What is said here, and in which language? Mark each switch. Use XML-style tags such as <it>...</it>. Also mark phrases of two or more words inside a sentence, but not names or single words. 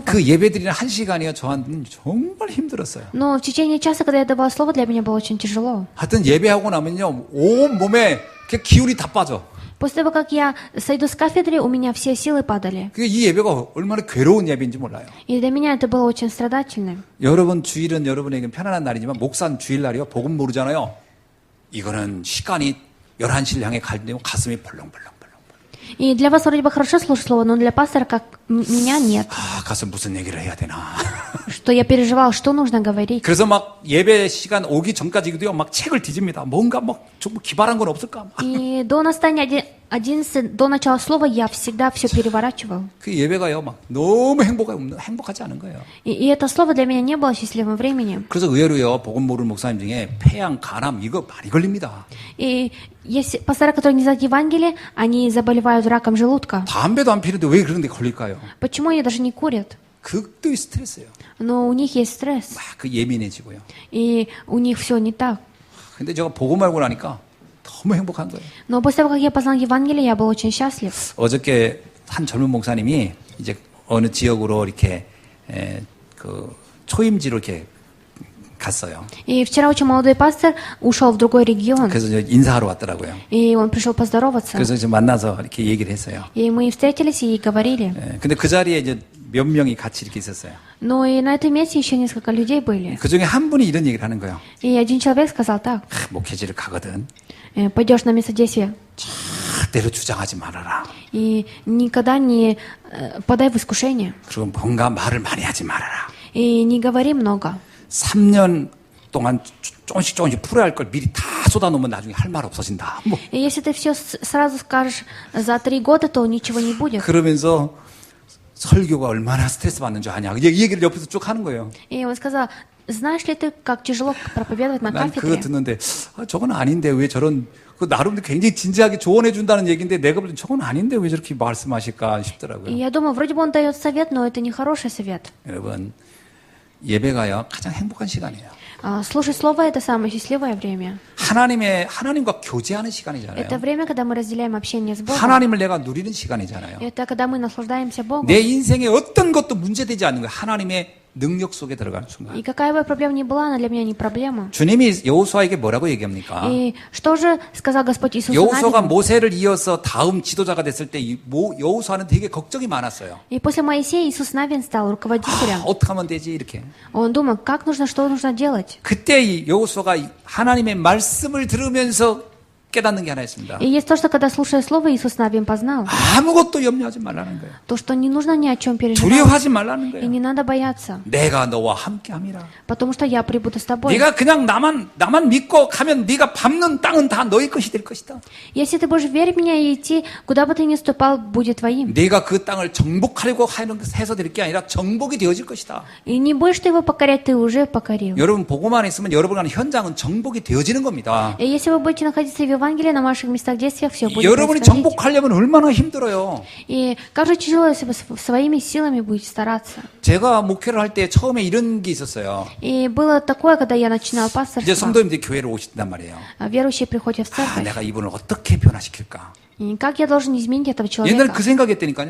<ko>그 예배드리는 1시간이요. 저한테는 정말 힘들었어요.</ko> <ru>Но в течение часа, когда я давала слово, для меня было очень тяжело.</ru> <ko>하여튼 예배하고 나면요. 온 몸에 이렇게 기운이 다 빠져.</ko> <ru>После того, как я сойду с кафедры, у меня все силы падали.</ru> <ko>그게 이 예배가 얼마나 괴로운 예배인지 몰라요.</ko> <ru>И для меня это было очень страдательным.</ru> <ko>여러분 주일은 여러분에게 편안한 날이지만 목사는 주일날이요. 복음 모르잖아요. 이거는 시간이 11시를 향해 갈 때 가슴이 벌렁벌렁.</ko> <ru>И для вас вроде бы хорошо слушать слово, но для пастора, как меня, нет.</ru> <ko>아, 가서 무슨 얘기를 해야 되나.</ko> <ru>Что я переживал, что нужно говорить.</ru> <ko>그래서 막 예배 시간 오기 전까지도요. 막 책을 뒤집니다. 뭔가 막 좀 기발한 건 없을까?</ko> <ru>И до настания 11, до начала слова я всегда все переворачивал.</ru> <ko>그 예배가요. 막 너무 행복하지 않은 거예요.</ko> <ru>И это слово для меня не было счастливым временем.</ru> <ko>그래서 의외로요. 복음 모르는 목사님 중에 폐암, 간암 이거 많이 걸립니다.</ko> <ru>И есть пасторы, которые не знают Евангелие, они заболевают раком желудка.</ru> <ko>담배도 안 피는데 왜 그런 데 걸릴까요?</ko> <ru>Почему они даже не курят?</ru> <ko>극도의 스트레스예요.</ko> <ru>Но у них есть стресс.</ru> <ko>막 그 예민해지고요.</ko> <ru>И у них все не так.</ru> <ko>근데 제가 복음 알고 나니까 너무 행복한 거예요.</ko> <ru>Но после того, как я познал Евангелие, я был очень счастлив.</ru> <ko>어저께 한 젊은 목사님이 이제 어느 지역으로 이렇게 그 초임지로 이렇게 갔어요.</ko> <ru>И вчера очень молодой пастор ушел в другой регион.</ru> <ko>그래서 저 인사하러 왔더라고요.</ko> <ru>И он пришел поздороваться.</ru> <ko>그래서 좀 만나서 이렇게 얘기를 했어요.</ko> <ru>И мы встретились и говорили.</ru> <ko>근데 그 자리에 이제 몇 명이 같이 이렇게 있었어요.</ko> <ru>Но и на этом месте еще несколько людей были.</ru> <ko>그 중에 한 분이 이런 얘기를 하는 거예요.</ko> <ru>И один человек сказал так.</ru> <ko>목회지를 가거든.</ko> <ru>Пойдешь на место действия</ru> <ko>절대로 주장하지 말아라.</ko> <ru>и никогда не подай в искушение.</ru> <ko>그리고 뭔가 말을 많이 하지 말아라.</ko> <ru>И не говори много.</ru> <ko>3년 동안 조금씩 풀어야 할 걸 미리 다 쏟아놓으면 나중에 할 말 없어진다. 뭐.</ko> <ru>И если ты все сразу скажешь за 3 года, то ничего не будет.</ru> <ko>그러면서 설교가 얼마나 스트레스 받는 줄 아냐. 이 얘기를 옆에서 쭉 하는 거예요.</ko> <ru>И он сказал, знаешь ли ты, как тяжело проповедовать на</ru> <ko>난 그거</ko> <ru>кафедре?</ru> <ko>듣는데 저건 아닌데 왜 저런 그 나름대로 굉장히 진지하게 조언해 준다는 얘기인데 내가 볼 때 저건 아닌데 왜 저렇게 말씀하실까</ko> <ru>И</ru> <ko>싶더라고요.</ko> <ru>я думаю, вроде бы он дает совет, но это не хороший совет.</ru> <ko>여러분 예배가요 가장 행복한 시간이에요.</ko> <ru>Слушать слово — это самое счастливое время.</ru> <ko>하나님과 교제하는 시간이잖아요.</ko> <ru>Это время, когда мы разделяем общение с Богом.</ru> <ko>하나님을 내가 누리는 시간이잖아요.</ko> <ru>Это когда мы наслаждаемся Богом.</ru> <ko>내 인생에 어떤 것도 문제되지 않는 거예요. 하나님의 능력 속에 들어가는 순간.</ko> <ru>И какая бы проблема ни была, она для меня не проблема.</ru> <ko>주님이 여호수아에게 뭐라고 얘기합니까?</ko> <ru>И что же сказал Господь Иисус</ru> <ko>여호수아가</ko> <ru>Навину?</ru> <ko>모세를 이어서 다음 지도자가 됐을 때 여호수아는 되게 걱정이 많았어요.</ko> <ru>И после Моисея Иисус Навин стал руководителем.</ru> <ko>어떻게 하면 되지 이렇게.</ko> <ru>Он думал, как нужно, что нужно делать.</ru> <ko>그때 이 여호수아가 하나님의 말씀을 들으면서 깨닫는 게 하나 있습니다.</ko> <ru>И есть то, что когда слушая слово, Иисус Навин познал.</ru> <ko>아무것도 염려하지 말라는 거예요.</ko> <ru>То, что не нужно ни о чем переживать.</ru> <ko>두려워하지 말라는</ko> <ru>И</ru> <ko>거예요.</ko> <ru>не надо бояться.</ru> <ko>내가 너와 함께함이라.</ko> <ru>Потому что я прибуду с тобой.</ru> <ko>네가 그냥 나만 믿고 가면 네가 밟는 땅은 다 너의 것이 될 것이다.</ko> <ru>Если ты будешь верить в меня и идти, куда бы ты ни ступал, будет твоим.</ru> <ko>네가 그 땅을 정복하려고 해서 될 게 아니라 정복이 되어질 것이다.</ko> <ru>И не будешь ты его покорять, ты уже покорил.</ru> <ko>여러분 보고만 있으면 여러분 가는 현장은 정복이 되어지는 겁니다.</ko> <ru>И если вы будете находиться в Евангелие на ваших местах действия все будет</ru> <ko>여러분이</ko> <ru>происходить.</ru> <ko>정복하려면 얼마나 힘들어요.</ko> <ru>И как же тяжело, если вы своими силами будете стараться.</ru> <ko>제가 목회를 할 때 처음에 이런 게 있었어요.</ko> <ru>И было такое, когда я начинала</ru> <ko>이제</ko> <ru>пасторство.</ru> <ko>성도님들이 교회를 오신단 말이에요.</ko> <ru>Верующие приходят в</ru> <ko>아,</ko> <ru>церковь.</ru> <ko>내가 이분을 어떻게 변화시킬까?</ko> <ru>И как я должен изменить этого</ru> <ko>옛날에</ko> <ru>человека?</ru> <ko>그 생각했다니까요.</ko>